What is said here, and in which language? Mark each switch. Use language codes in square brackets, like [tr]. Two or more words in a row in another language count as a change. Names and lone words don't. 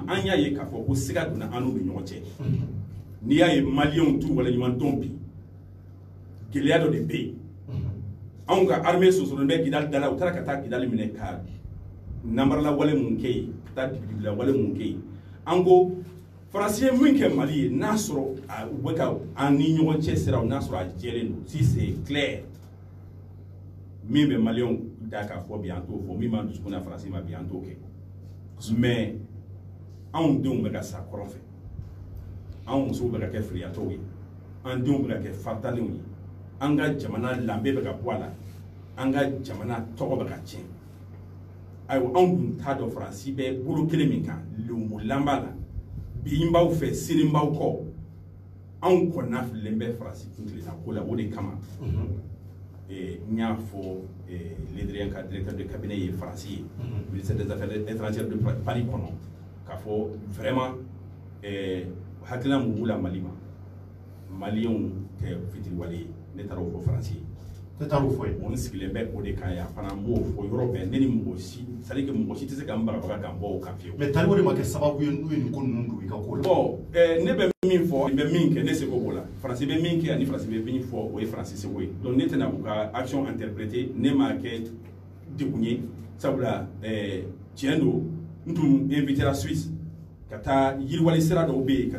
[bm] an y'a ye k'a fɔ ko siga donna an n'u ni ɲɔgɔn cɛ n'i y'a ye maliyɛnw t'u waleɲumandɔn bi gɛlɛya dɔ de bɛ yen anw ka armée sosolen bɛ Kidali da la u taara ka taa Kidali minɛ ka namarala wale mun kɛ yen ka taa digidila wale mun kɛ yen an ko Faransi ye min kɛ Mali ye n'a sɔrɔ u bɛ ka an ni ɲɔgɔn cɛ siraw n'a sɔrɔ a jɛlen don [fr] si c'est clair [bm] min bɛ maliyɛnw da k'a fɔ bi an t'o fɔ min b'an dusukun na Faransi ma bi an t'o kɛ mais anw denw bɛ ka sa kɔrɔn fɛ anw musow bɛ ka kɛ firiyatɔw ye an denw bɛ ka kɛ fatalenw ye an ka jamana danbe bɛ ka bɔ a la an ka jamana tɔgɔ bɛ ka tiɲɛ ayiwa anw dun t'a dɔn Faransi bɛ bolo kelen min kan lenmurulan b'a la bi n b'aw fɛ sini n b'aw kɔ anw kɔnɔna fililen bɛ Faransi kuntilenna ko la o de kama n y'a fɔ Ledri ka [fr] directeur de cabinet [bm] ye Faransi ye [fr] ministère des affaires étrangères de Paris [bm] kɔnɔ k'a fɔ vraiment hakilina mun b'u la Mali ma maliyɛnw tɛ fitiriwale ye ne taara o fɔ Faransi ye ne taara o fɔ ye n sigilen bɛ o de kan yan fana n b'o fɔ yɔrɔ bɛɛ ne ni mɔgɔ si [fr] c'est à dire que [bm] mɔgɔ si tɛ se ka n bagabaga ka n bɔ o kan fiyewu mais tali o de ma kɛ sababu ye n'u ye nin ko ninnu don i ka ko la bon ne bɛ min fɔ n bɛ min kɛ ne seko b'o la Faransi bɛ min kɛ ani Faransi bɛ min fɔ o ye Faransi seko ye donc ne tɛna u ka [fr] action interpréter [bm] ne m'a kɛ degun ye sabula tiɲɛ don n tun invitera Suisse ka taa yiriwali sira dɔw bɛ yen ka